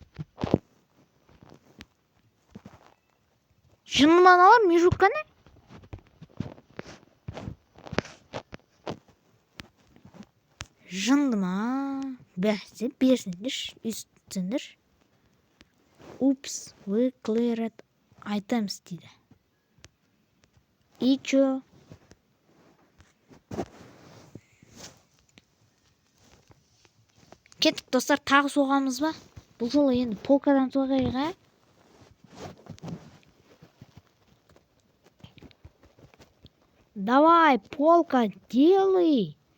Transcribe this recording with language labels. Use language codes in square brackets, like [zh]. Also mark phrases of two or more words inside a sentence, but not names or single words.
[kk] Жынды ма налар, Мишуканы? Жынды ма? Бәсе, берсіндер, үстіндер. Упс, [en] we cleared items дейді. [ru] И чё? [kk] Кеттік, достар, тағы соғамыз ба? Бұл жолы енді полкадан соғайық, [ru] Давай, полка, делай!